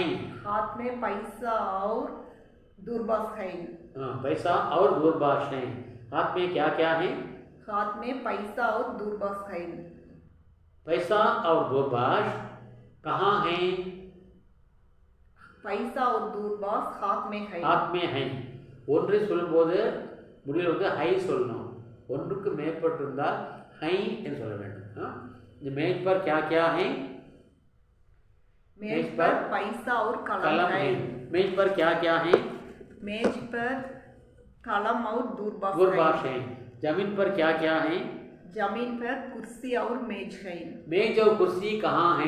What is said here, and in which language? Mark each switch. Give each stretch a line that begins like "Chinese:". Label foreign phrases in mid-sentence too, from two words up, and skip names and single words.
Hindi: हाथ में पैसा और दूरभाष है पैसा और दूरभाष है हाथ में क्या क्या है हाथ में पैसा और दूरभाष है पैसा और दूरभाष कहाँ है पैसा और दूरभाष हाथ में है
Tamil: ஒன்று சொல்லும்போது முடிவில் வந்து ஹை சொல்லணும் ஒன்றுக்கு மேற்பட்டிருந்தால் ஹை என்று சொல்ல வேண்டும் இந்த
Hindi: मेज पर क्या क्या है मेज पर पैसा और कलम है मेज पर क्या क्या है मेज पर कलम और दूरभाष है जमीन पर क्या क्या है जमीन पर कुर्सी और मेज है मेज और कुर्सी कहाँ है